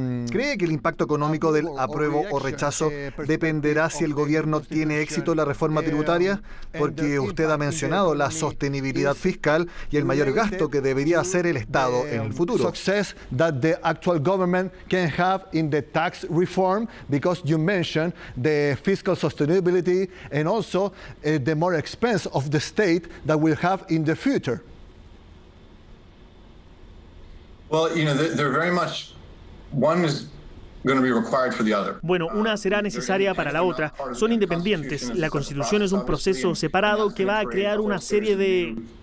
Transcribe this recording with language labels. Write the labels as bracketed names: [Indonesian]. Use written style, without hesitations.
[Spanish] ¿Cree que el impacto económico del apruebo o rechazo dependerá si el gobierno tiene éxito en la reforma tributaria? Porque usted ha mencionado la sostenibilidad fiscal y el mayor gasto que debería hacer el Estado en el futuro. [English] Success that the actual government can have in the tax reform, because you mentioned the fiscal sustainability and also the more expense of the state that we'll have in the future. Well, you know, they're very much, one is going to be required for the other. [Spanish] Bueno, una será necesaria para la otra. Son independientes. La Constitución es un proceso separado que va a crear una serie de...